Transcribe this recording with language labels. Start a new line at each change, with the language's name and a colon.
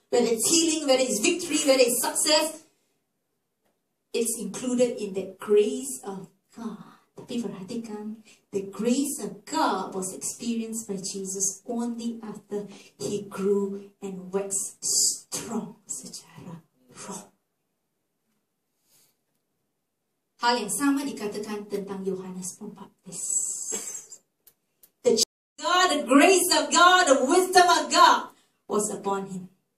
English: Whether it's healing, whether it's victory, whether it's success, it's included in the grace of God.
Indonesian: Tapi perhatikan,
English: the grace of God was experienced by Jesus only after He grew and waxed strong
Indonesian: secara roh. Hal yang sama dikatakan tentang Yohanes Pembaptis.
English: The grace of God, the wisdom of God was upon him.